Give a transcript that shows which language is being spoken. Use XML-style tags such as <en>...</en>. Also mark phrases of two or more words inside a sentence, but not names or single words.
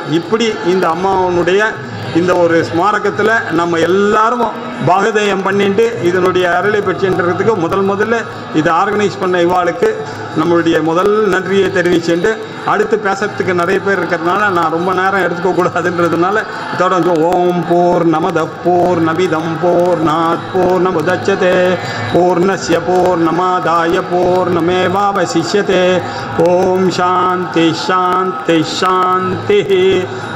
<ta>இப்படி இந்த அம்மாவனுடைய இந்த ஒரு ஸ்மாரகத்தில் நம்ம எல்லாரும் பாகதேயம் பண்ணிட்டு இதனுடைய அருளை பெற்றுன்றதுக்கு முதல்ல இதை ஆர்கனைஸ் பண்ண இவாளுக்கு நம்மளுடைய முதல் நன்றியை தெரிவிச்சுட்டு அடுத்து பேசுறதுக்கு நிறைய பேர் இருக்கிறதுனால நான் ரொம்ப நேரம் எடுத்துக்கக்கூடாதுன்றதுனால இதோட</ta> <sa>ॐ पूर्णमद पूर्णमिदम् पूर्णात् पूर्णमुदच्यते पूर्णस्य पूर्णमादाय पूर्णमेवावशिष्यते. ॐ शान्ति शान्ति शान्ति.</sa>